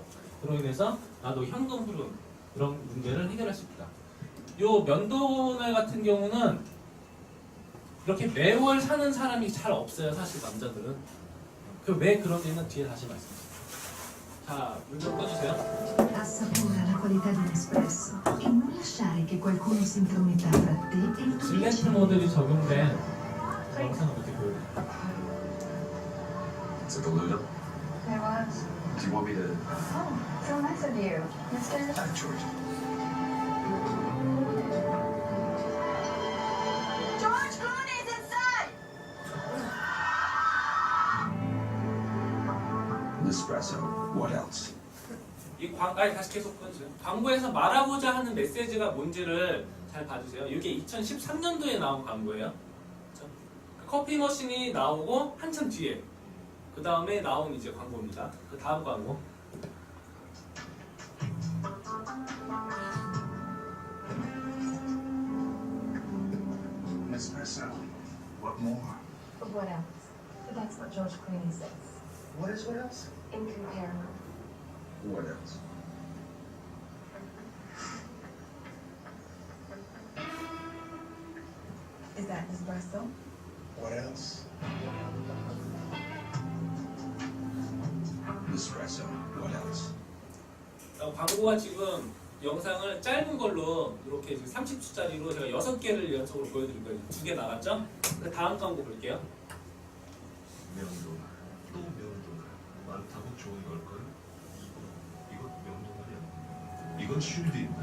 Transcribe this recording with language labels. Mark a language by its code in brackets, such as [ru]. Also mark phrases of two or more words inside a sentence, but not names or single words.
[ko] 그로 인해서 나도 현금 흐름 그런 문제를 해결할 수 있다. 요 면도날 같은 경우는 이렇게 매월 사는 사람이 잘 없어요. 사실 남자들은. 그 왜 그런지는 뒤에 다시 말씀드릴게요. 자, 물 좀 꺼주세요. [it] Assapora la qualità di un espresso e non lasciare che qualcuno si intrometta tra te e il tuo 질레트 piacere. [ko] 모델이 적용된 영상을 이렇게 보여드릴게요. [en] Is it the Luna? It was. Do you want me to? Oh, so nice of you, Mr. Hi, George. George Clooney's inside! Nespresso. What else? [ko] 다시 계속 꺼주세요. 광고에서 말하고자 하는 메시지가 뭔지를 잘 봐주세요. 이게 2013년도에 나온 광고예요. 그렇죠? 커피 머신이 나오고 한참 뒤에 그 다음에 나온 이제 광고입니다. 그 다음 광고. [en] Nespresso. What more? What else? That's what George Clooney says. What is what else? Incomparable. What else? Is that espresso? What else? Nespresso. What else? [ko] 광고가 지금 영상을 짧은 걸로 이렇게 30초짜리로 제가 6개를 연속으로 보여드릴 거예요. 2개 나갔죠? 그 다음 광고 볼게요. 면도날 또 면도날 많다고 좋은 걸걸? 이거 면도날이야. 이건 쉴드입니다.